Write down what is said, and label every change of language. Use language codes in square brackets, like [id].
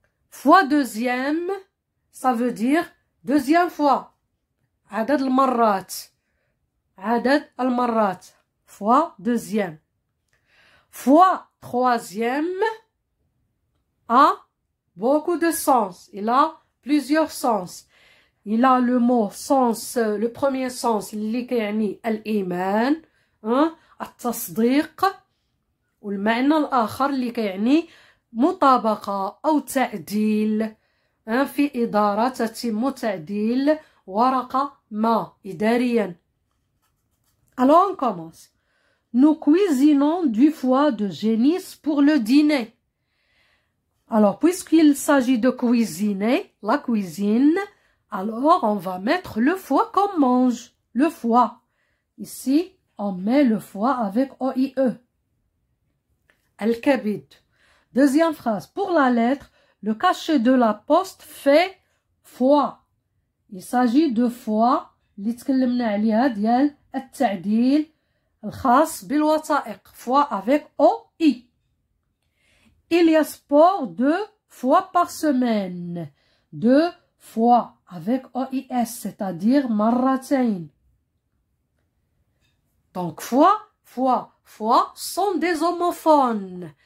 [fr] Fois deuxième, ça veut dire deuxième fois. [ar] عدد المرات. عدد المرات. [fr] Fois deuxième. Fois troisième a beaucoup de sens. Il a plusieurs sens. Il a le mot sens, le premier sens [ar] اللي كيعني الإيمان, التصديق, والمعنى الآخر اللي كيعني مطابقة أو تعديل. في إدارة تتم تعديل ورقة ما إداريا. [fr] Alors on commence. Nous cuisinons du foie de génisse pour le dîner. Alors, puisqu'il s'agit de cuisiner, la cuisine, alors on va mettre le foie qu'on mange. Le foie. Ici, on met le foie avec OIE. Al-kabid. Deuxième phrase. Pour la lettre, le cachet de la poste fait foie. Il s'agit de foie. [ar] اللي تكلمنا عليها ديال التعديل الخاص بالوثائق. [fr] Foie avec OI. Il y a sport 2 fois par semaine. 2 fois avec OIS, c'est-à-dire marratain. Donc fois sont des homophones.